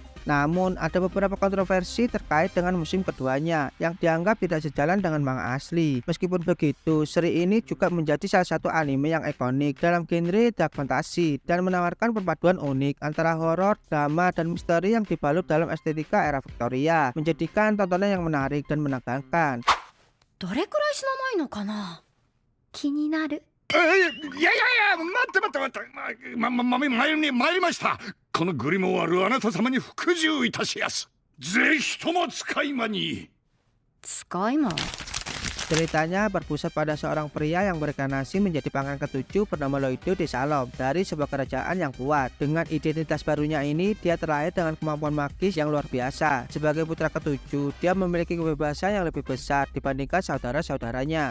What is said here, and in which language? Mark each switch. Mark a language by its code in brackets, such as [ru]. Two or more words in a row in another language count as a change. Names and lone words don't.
[id] Namun, ada beberapa kontroversi terkait dengan musim keduanya yang dianggap tidak sejalan dengan manga asli. Meskipun begitu, seri ini juga menjadi salah satu anime yang ikonik dalam genre dark fantasy dan menawarkan perpaduan unik antara horor, drama, dan misteri yang dibalut dalam estetika era Victoria, menjadikan tontonan yang menarik dan menegangkan. [ja] どれくらい死なないのかな。気になる。いや待って参りました。このグリモワールあなた様に服従いたしやす。ぜひとも使い魔に。使い魔。 [id] Ceritanya berpusat pada seorang pria yang bereinkarnasi menjadi pangeran ketujuh bernama Loido de Salom dari sebuah kerajaan yang kuat. Dengan identitas barunya ini, dia terlahir dengan kemampuan magis yang luar biasa. Sebagai putra ketujuh, dia memiliki kebebasan yang lebih besar dibandingkan saudara-saudaranya.